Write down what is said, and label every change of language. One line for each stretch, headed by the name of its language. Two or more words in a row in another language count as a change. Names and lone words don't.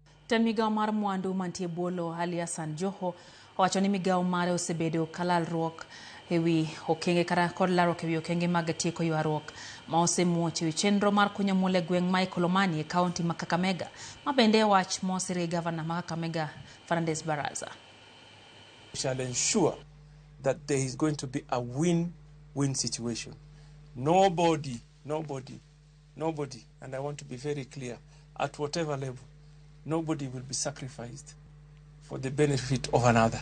Luo (Kenya and Tanzania): Ten migao mar mwandu mantie bolo alias Joho owacho ni migao mare osebedo kalalruok ewi okenge kata kod larruok ewi okenge mag tieko ywaruok ma osemuoch ewi chenro mar kunyo mula e gweng' ma Ikolomani e kaunti ma Kakamega ma bende wach mosire gavana ma Kakamega Fernandes Baraza.
English: We shall ensure that there is going to be a win-win situation. Nobody, and I want to be very clear, at whatever level, nobody will be sacrificed for the benefit of another.